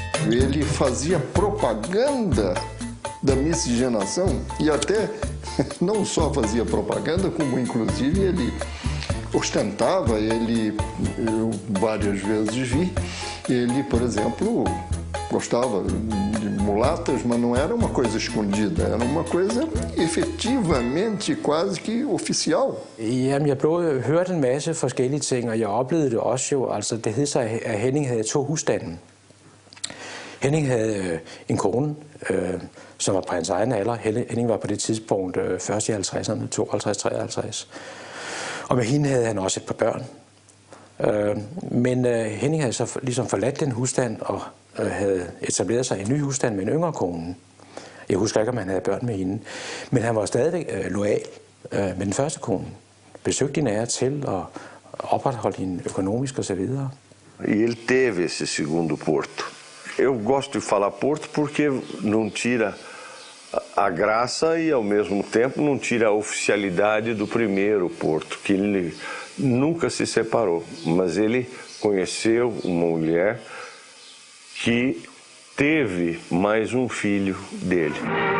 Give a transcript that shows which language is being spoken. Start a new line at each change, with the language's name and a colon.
Portuguese: Ele fazia propaganda da miscigenação e até não só fazia propaganda, como inclusive ele ostentava, eu várias vezes vi, ele, por exemplo, gostava de mulatas, mas não era uma coisa escondida, era uma coisa efetivamente quase que oficial.
Danish: Jamen, jeg hørte en masse forskellige ting, og jeg oplevede det også jo, altså det hed sig, at Henning havde 2 husstande. Henning havde en kone, som var på hans egen alder. Henning var på det tidspunkt først i 50'erne, 52-53. Og med hende havde han også et par børn. Men Henning havde så ligesom forladt den husstand og havde etableret sig i en ny husstand med en yngre kone. Jeg husker ikke, om han havde børn med hende. Men han var stadigvæk loyal med den første kone. Besøgte hende af til og opretholdt hende økonomisk og så videre.
Portuguese: Ele teve esse segundo porto. Eu gosto de falar porto porque não tira a graça e ao mesmo tempo não tira a oficialidade do primeiro porto, que ele nunca se separou, mas ele conheceu uma mulher que teve mais filho dele.